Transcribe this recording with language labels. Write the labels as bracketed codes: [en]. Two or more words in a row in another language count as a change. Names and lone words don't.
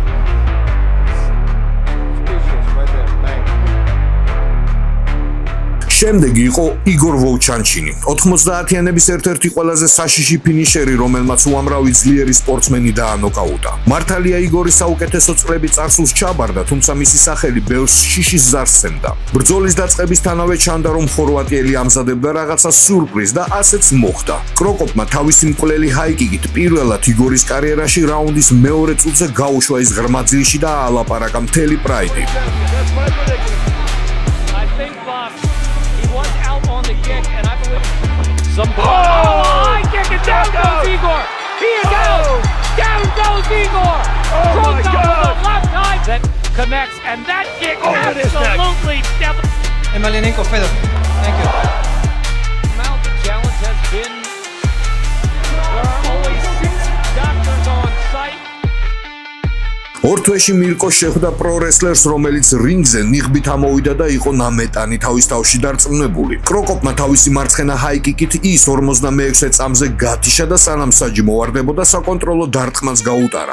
[en] Right there, bang. [ka] შემდეგი იყო იგორ ვოვჩანჩინი. 90-იანების ერთ-ერთი ყველაზე საშიში ფინიშერი, რომელმაც უამრავი ძლიერი სპორტსმენი დაანოკაუტა. მართალია იგორი საუკეთესო წლები წარსულს ჩაბარდა, თუმცა მისი სახელი ბევრს შიშის ზარს სცემდა. ბრძოლის დაწყებისთანავე ჩანდა, რომ ხორვატიელი ამზადებდა რაღაცა სიურპრიზს და ასეც მოხდა. კროკოპმა თავისი მკვლელი ჰაიკიკით პირველად იგორის კარიერაში რაუნდის მეორე წუთზე გაუშვა ის ღრმა ძილში და აალაპარაკა მთელი პრაიდი. [en] High kick and down goes Igor. He is out. Down goes Igor. Cross with the left eye that connects, and that kick absolutely devastating. Emelianenko Fedor. Thank you. Mountain challenge has been. There are always 6 doctors on site. [ka] ორ თვეში მირკო შეხვდა პრო-რესლერს, რომელიც რინგზე ნიღბით ამოვიდა და იყო ნამეტანი თავის თავში დარწმუნებული. კროკოპმა თავისი მარცხენა ჰაიკიკით ის 56 წამზე გათიშა და სანამ საჯი მოვარდებოდა საკონტროლო დარტყმას გაუტარა.